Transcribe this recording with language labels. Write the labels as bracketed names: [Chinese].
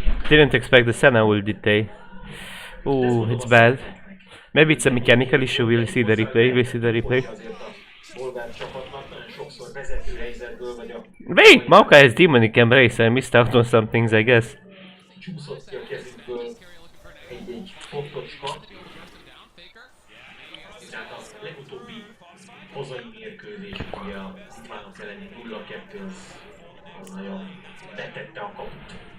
[English] Didn't expect the Senna ult, did they? Ooh, it's bad. Maybe it's a mechanical issue, we'll see the replay. [Hungarian] Bolgár csapatnak nagyon sokszor vezető helyzetből vagy a... [English] Wait! Mauka has demonic embrace, I missed out on some things, I guess. [Hungarian] Csúszott ki a kezükből egy pontocska. Tehát a legutóbbi hazai mérkőzés, ugye a litvánok elleni 0-2 az nagyon betette a kaput.